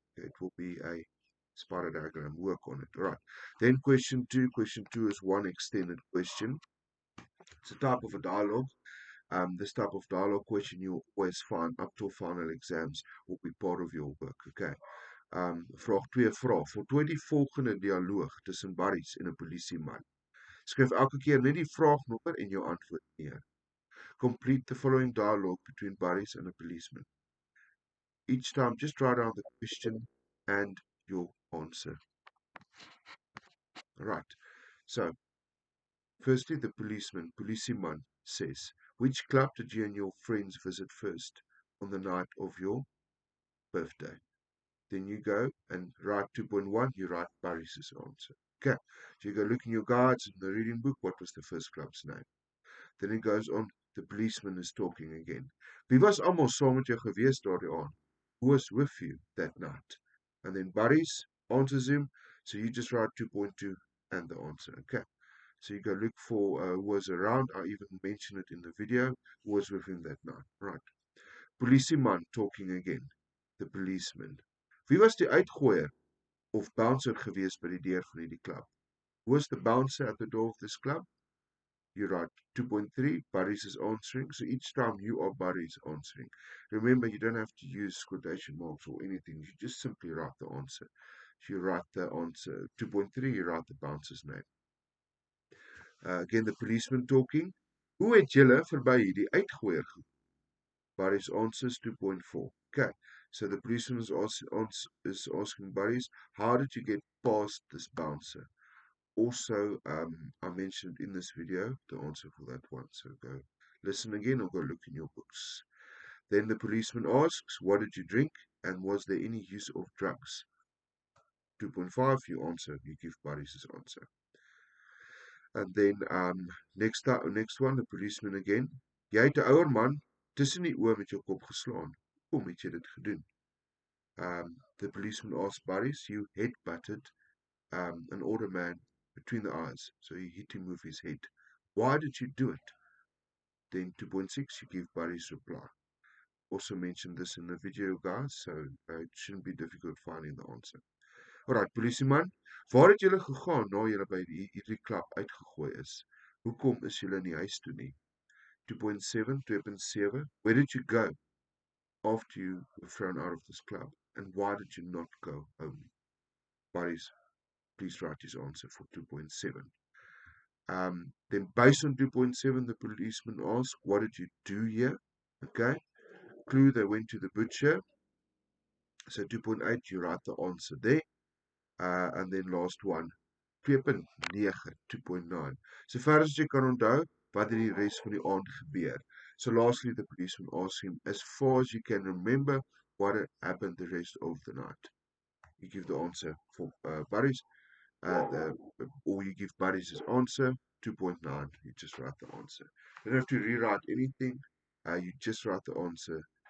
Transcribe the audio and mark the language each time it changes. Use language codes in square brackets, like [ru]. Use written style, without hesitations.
[en] Okay, it will be a spider diagram, work on it. All right. Then question 2. Question 2 is one extended question. It's a type of a dialogue. This type of dialogue question you'll always find up till final exams will be part of your work. [af] Okay. Vraag 2 vraag. Voltooi die volgende dialoog tussen Barries en 'n polisieman. Skryf elke keer net die vraagnommer en jou antwoord neer. [en] Complete the following dialogue between Barries and a policeman. Each time, just write down the question and your answer. Right. So, firstly, the policeman says, which club did you and your friends visit first on the night of your birthday? Then you go and write 2.1, you write Barry's answer. Okay. So you go look in your guides in the reading book, what was the first club's name? Then it goes on, the policeman is talking again. [af] Wie was almal saam met jou gewees daardie aand? [en] Who was with you that night? And then Barry's answers him, so you just write 2.2 and the answer. Okay. So you go look for who was around. I even mentioned it in the video, who was with him that night. Right. Polisieman talking again. The policeman. [af] Wie was die uitgooier of bouncer gewees by die deur van hierdie klub? [en] Who was the bouncer at the door of this club? You write 2.3, Barry's is answering. So each time you are Barry's answering. Remember, you don't have to use quotation marks or anything. You just simply write the answer. So you write the answer 2.3, you write the bouncer's name. Again, the policeman talking. [af] Hoe het julle verby hierdie uitgooier gekom? [en] Barry's answers 2.4. Okay, so the policeman is asking Barry's, how did you get past this bouncer? Also, I mentioned in this video the answer for that one. So go listen again or go look in your books. Then the policeman asks, what did you drink? And was there any use of drugs? 2.5, you answer, you give Barry's answer. And then next one, the policeman again. [af] Jy het 'n ouer man Tussen die oë met jou kop geslaan. Hoekom het jy dit gedoen? [en] The policeman asked Barry's, you headbutted an older man between the eyes, so he hit him with his head. Why did you do it? Then 2.6, you give Barry's reply. Also mentioned this in the video, guys, so it shouldn't be difficult finding the answer. [af] Alright, polisieman, waar het julle gegaan na julle by hierdie klap uitgegooi is? Hoekom is julle nie huis toe nie? [en] 2.7, 2.7, where did you go after you were thrown out of this club? And why did you not go home? Barry's, please write his answer for 2.7. Then based on 2.7, the policeman asked, what did you do here? Okay. Clue, they went to the butcher. So 2.8, you write the answer there. And then last one, 2.9, 2.9. [af] So far as jy kan onthou, wat het die res van die aand gebeur? [en] So lastly, the policeman asked him, as far as you can remember, what had happened the rest of the night? You give the answer for Barry's, or you give Barry's his answer, 2.9. You just write the answer. You don't have to rewrite anything. You just write the answer.